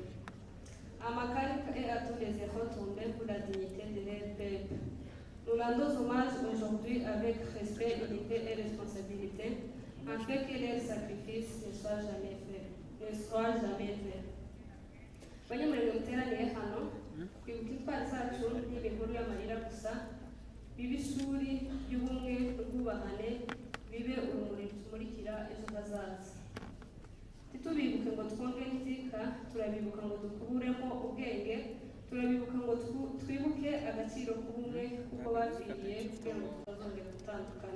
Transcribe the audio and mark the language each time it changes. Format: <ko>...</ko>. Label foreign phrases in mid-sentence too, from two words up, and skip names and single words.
<fr>À Makanika et à tous les héros tombés pour la dignité de leur peuple. Nous rendons hommage aujourd'hui avec respect, unité et responsabilité, afin que leur sacrifice ne soit jamais fait.</fr> <rw>Banyamulenge muteraniye hano kwibuka intwari zacu n'imikuru y'amarira gusa, bibe ishuri ry'ubumwe n'ubwubahane, bibe urumuri rutumurikira ejo hazaza. Ntitubibuke ngo twonge iteka, turabibuka ngo dukuremo ubwenge, turabibuka ngo twibuke agaciro k'ubumwe kuko bapfiriye kugira ngo tutazongera gutandukana.</rw>